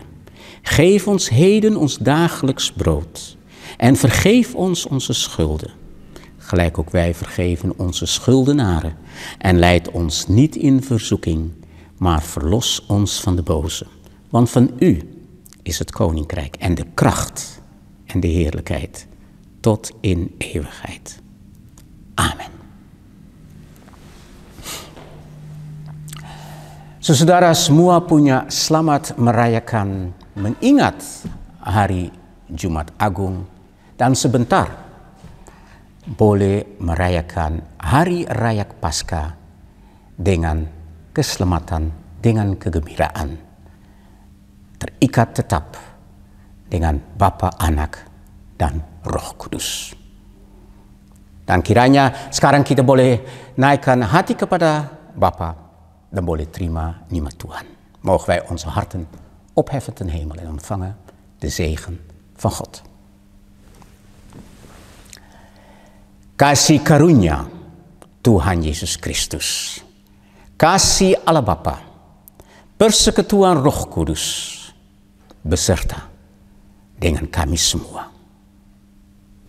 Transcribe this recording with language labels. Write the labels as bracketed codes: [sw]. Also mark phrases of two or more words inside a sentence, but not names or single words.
[nl] Geef ons heden ons dagelijks brood en vergeef ons onze schulden, gelijk ook wij vergeven onze schuldenaren. En leid ons niet in verzoeking, maar verlos ons van de boze. Want van u is het koninkrijk en de kracht en de heerlijkheid tot in eeuwigheid. Amen. [id] Saudara semua punya selamat merayakan mengingat hari Jumat Agung dan sebentar boleh merayakan Hari Raya Paskah dengan keselamatan, dengan kegembiraan. Terikat tetap dengan Bapa, Anak, dan Roh Kudus. Dan kiranya sekarang kita boleh naikkan hati kepada Bapa dan boleh terima nikmat Tuhan. [nl] Mogen wij onze harten opheffen ten hemel en ontvangen de zegen van God. [id] Kasih karunia Tuhan Yesus Kristus, kasih Allah Bapa, persekutuan Roh Kudus, beserta dengan kami semua.